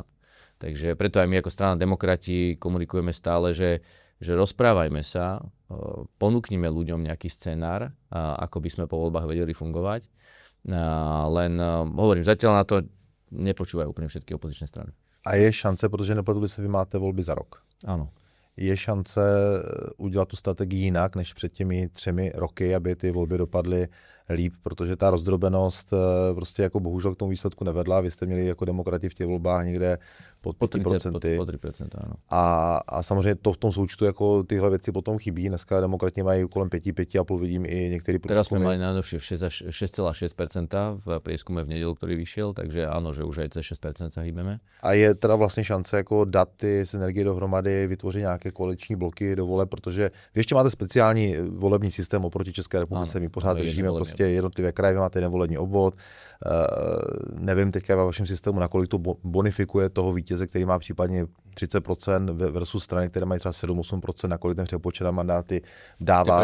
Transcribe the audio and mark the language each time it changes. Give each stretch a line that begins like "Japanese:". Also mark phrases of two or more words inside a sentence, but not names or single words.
Slovak: Takže preto aj my ako strana Demokrati komunikujeme stále, že rozprávajme sa, ponúknime ľuďom nejaký scenár, ako by sme po voľbách vedeli fungovať. Len hovorím, zatiaľ na to nepočúvajú úplne všetky opozičné strany.
Czech: A je šance, protože nepletuli se, vy máte volby za rok.
Slovak: Áno.
Czech: Je šance udělat tu strategii jinak než před těmi 3 roky, aby ty volby dopadly líp, protože ta rozdrobenost prostě jako bohužel k tomu výsledku nevedla. Vy jste měli jako Demokrati v těch volbách někde pod 5%.
Slovak: Pod 3%, áno.
Czech: A samozřejmě to v tom součtu jako tyhle věci potom chybí. Dneska Demokrati mají kolem 5,5, vidím i některý průzkumy.
Slovak: Teraz sme mali najnovšie 6,6% v prieskume v nedeľu, ktorý vyšiel, takže áno, že už aj cez 6% sa hýbeme.
Czech: A je teda vlastně šance jako dát ty synergie dohromady, vytvořit nějaké koaliční bloky do voleb, protože vy ještě máte speciální volební systém oproti České republice. My pořád držíme prostě jednotlivé kraje, vy máte jeden volební obvod. Nevím teďka ve vašem systému, nakolik to bonifikuje toho vítěze, který má případně 30% versus strany, které mají třeba 7-8%, nakolik ten přepočet na mandáty dává.